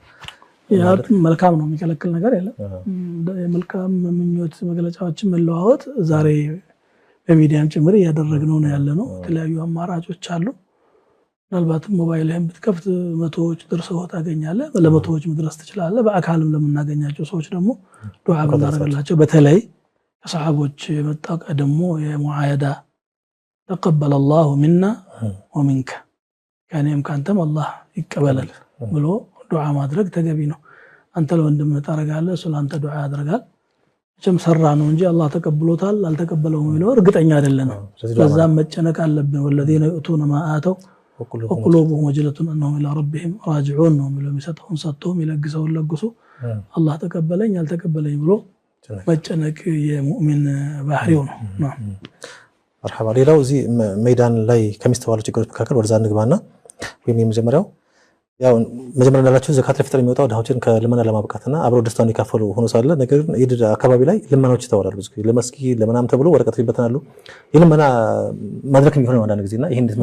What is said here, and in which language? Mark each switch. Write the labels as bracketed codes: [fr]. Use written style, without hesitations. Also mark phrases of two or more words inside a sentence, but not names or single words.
[am] ያ መልካም ነው፣ የሚከለክል ነገር የለም። የመልካም ምኞት መግለጫዎችን መለዋወጥ ዛሬ በሚዲያም ጭምር እያደረግነው ነው ያለነው። የተለያዩ አማራጮች አሉ። ምናልባት ሞባይልህን ብትከፍት መቶዎች ደርሰው ታገኛለህ፣ ለመቶዎች መድረስ ትችላለህ። በአካልም ለምናገኛቸው ሰዎች ደግሞ ዱዓ ብናደርግላቸው፣ በተለይ ከሰሃቦች የመጣው ቀደሞ የሙዓያዳ ተቀበለ [ar] الله منا [am] ومنك ከኔም ካንተም አላህ ይቀበላል ብሎ ዱዓ ማድረግ ተገቢ ነው። አንተ ለወንድም ታረጋለህ፣ እሱ ለአንተ ዱዓ ያደርጋል። እችም ሰራ ነው እንጂ አላህ ተቀብሎታል አልተቀበለውም የሚለው እርግጠኛ አይደለንም። በዛም መጨነቅ አለብን። [ar] والذين يؤتون ما آتوا وقلوبهم وجلة أنهم إلى ربهم راجعون [am] ነው የሚለው። የሚሰጠውን ሰጥተው የሚለግሰውን ለግሶ አላህ ተቀበለኝ አልተቀበለኝ ብሎ መጨነቅ የሙእሚን ባህሪው ነው። مرحبا ሌላው እዚህ ሜዳን ላይ ከሚስተዋሉ ችግሮች መካከል ወደዛ እንግባና ወይም የመጀመሪያው ያው መጀመሪያ እንዳላችሁ ዘካት ለፍጥር የሚወጣው ድሃዎችን ከልመና ለማብቃትና አብረው ደስታውን ይካፈሉ ሆኖ ሳለ ነገር ግን ኢድ አካባቢ ላይ ልመናዎች ይተዋራሉ። ብዙ ጊዜ ለመስጊድ ለምናም ተብሎ ወረቀት ይበተናሉ። የልመና ማድረክ የሚሆነው አንዳንድ ጊዜና ይሄን እንዴት ነው